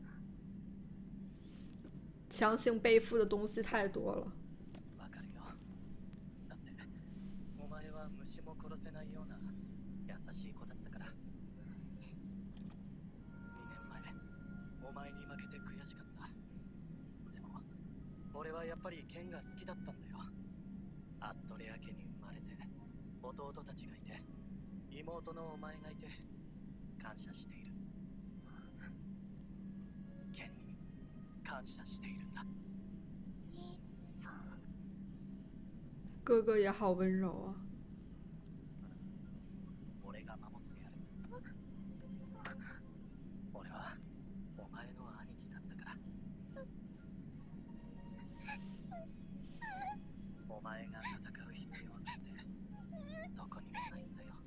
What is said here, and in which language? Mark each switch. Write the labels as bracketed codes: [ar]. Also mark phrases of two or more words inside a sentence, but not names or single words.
[zh] 强行背负的东西太多了。 [ja] わかるよ。だってお前は虫も殺せないような優しい子だったから。2年前、お前に負けて悔しかった。でも俺はやっぱり剣が好きだったんだよ。アストレア家に生まれて、弟たちがいて、妹のお前がいて感謝している。剣に感謝しているんだ。兄さん。 [zh] 哥哥也好温柔啊。 [ja] 俺が守ってやる。俺はお前の兄貴なんだから。お前が戦う必要なんてどこにもないんだよ。